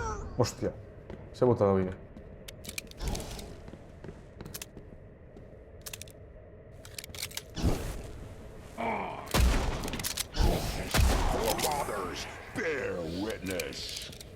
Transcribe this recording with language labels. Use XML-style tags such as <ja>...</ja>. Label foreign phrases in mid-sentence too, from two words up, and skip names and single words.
<es>Hostia, se ha botado bien.</es> <en>Forefathers, bear witness.</en>